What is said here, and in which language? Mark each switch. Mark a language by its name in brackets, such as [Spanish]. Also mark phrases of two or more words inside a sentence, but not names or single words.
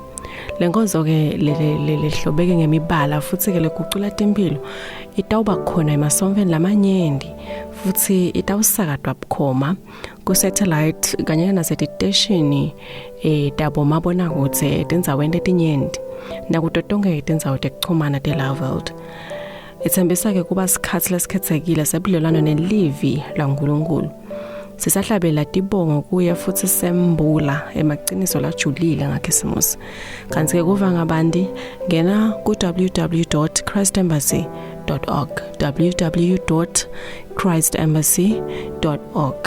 [Swati] Lenkonzo ke lehlobeke ngemibala futhi ke lekucula tempilo itawuba khona emasomveni lamanyendi futhi itawusakatwa bukhoma ku satellite kanye nasestation tabo mabona kutse tindzaweni letinyendi nakutotonke tindzawo tekuchumana te-Love World. Ithembisa ke kuba sikhathi lesikhethekile sebudlelwano nelivi laNkulunkulu. Sisahlabela tibongo kuye futhi sembula emaqiniso lajulile ngakhisimusi. Kanti ke kuva ngabandi ngena ku www.christembassy.org www.christembassy.org.